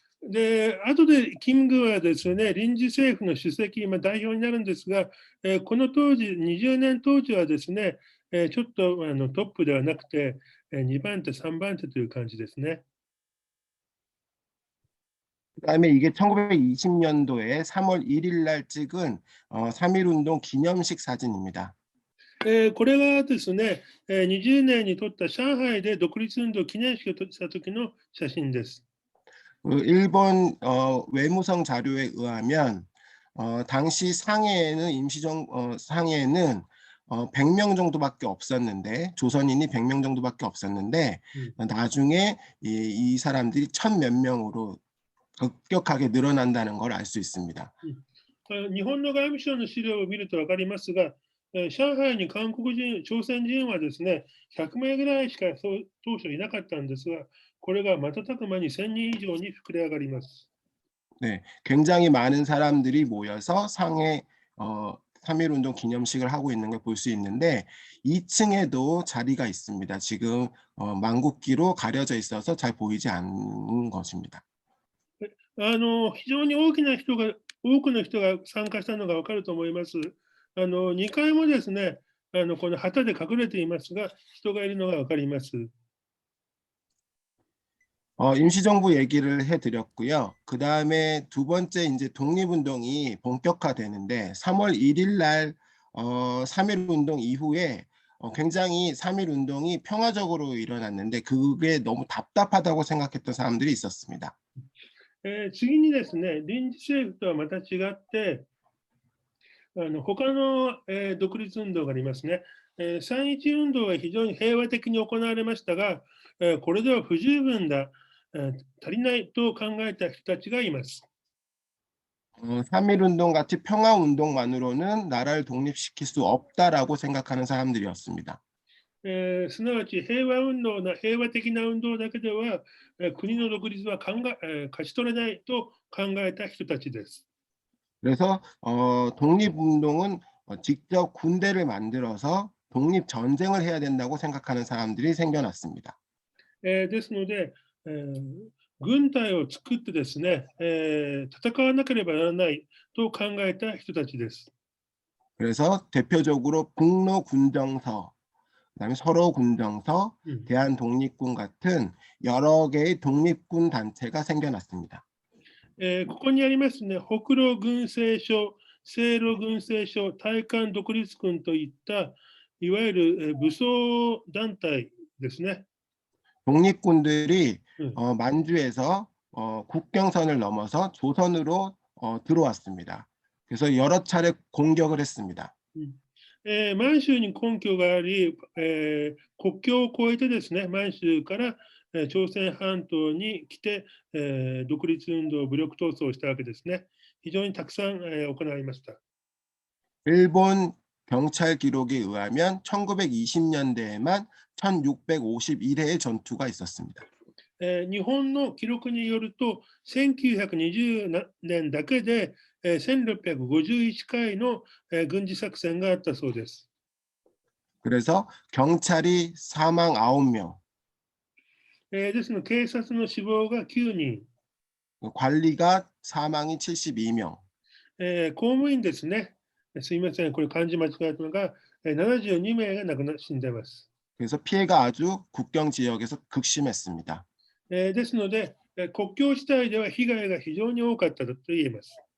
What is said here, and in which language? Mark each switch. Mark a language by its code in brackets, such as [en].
[ja] で、後でキムグはですね、臨時政府の主席、代表になるんですが、この当時、20年当時はですね、ちょっとトップではなくて、2番手、3番手という感じですね。 [ko] 그다음에 이게 1920년도에 3월 1일 날 찍은 3.1운동 기념식 사진입니다. [ja] これがですね、20年に撮った上海で独立運動記念式をした時の写真です。 [ko] 일본 외무성 자료에 의하면 당시 상해에는 상해에는 100명 정도밖에 없었는데 조선인이 100명 정도밖에 없었는데 나중에 이 사람들이 1000몇 명으로 급격하게 늘어난다는 걸 알 수 있습니다. [ja] 日本の外務省の資料を見ると分かりますが、上海に韓国人、朝鮮人はですね、100名ぐらいしか当初いなかったんですが、これが瞬く間に1000人以上に膨れ上がります。 [ko] 네, 굉장히 많은 사람들이 모여서 상해 3.1운동 기념식을 하고 있는 걸 볼 수 있는데 2층에도 자리가 있습니다. 지금 망국기로 가려져 있어서 잘 보이지 않는 것입니다. [ja] 非常に多くの人が参加したのが分かると思います。 2階もですね、この旗で隠れていますが、人がいるのが分かります。 [ko] 임시정부 얘기를 해드렸고요. 그 다음에 두 번째 이제 독립운동이 본격화되는데 3월 1일 날 3.1운동 이후에 굉장히 3.1운동이 평화적으로 일어났는데 그게 너무 답답하다고 생각했던 사람들이 있었습니다. [ja] 次にですね、臨時政府とはまた違って、他の、独立運動がありますね。 3.1運動は非常に平和的に行われましたが、これでは不十分だ、足りないと考えた人たちがいます。 [ko] 3.1운동 같이 평화운동만으로는 나라를 독립시킬 수 없다라고 생각하는 사람들이었습니다. [ja] すなわち平和的な運動だけでは、国の独立は勝ち取れないと考えた人たちです。 [ko] 그래서 독립운동은 직접 군대를 만들어서 독립전쟁을 해야 된다고 생각하는 사람들이 생겨났습니다. [ja] ですので、軍隊を作ってですね、戦わなければならないと考えた人たちです。 [ko] 그래서 대표적으로 북로군정서, 그다음에 서로군정서, 대한독립군 같은 여러 개의 독립군 단체가 생겨났습니다. [ja] ここにありますね、北路軍政所、西路軍政所、大韓独立軍といったいわゆる武装団体ですね。 [ko] 독립군들이 만주에서 국경선을 넘어서 조선으로 들어왔습니다. 그래서 여러 차례 공격을 했습니다. [ja] 満州に根拠があり、国境を越えてですね、満州から朝鮮半島に来て、独立運動、武力闘争をしたわけですね。非常にたくさん行いました。 [ko] 일본 경찰 기록에 의하면 1920년대에만 1651회의 전투가 있었습니다. [ja] 日本の記録によると、1920年だけで 1651回の軍事作戦があったそうです。 [ko] 그래서 경찰이 사망 9명, [ja] ですので、警察の死亡が9人、 [ko] 관리가 사망이 72명, [ja] 公務員ですね、すいません、これ漢字間違えたのが、72名が死んでいます。 [ko] 그래서 피해가 아주 국경 지역에서 극심했습니다. [ja] ですので、国境地帯では被害が非常に多かったと言えます。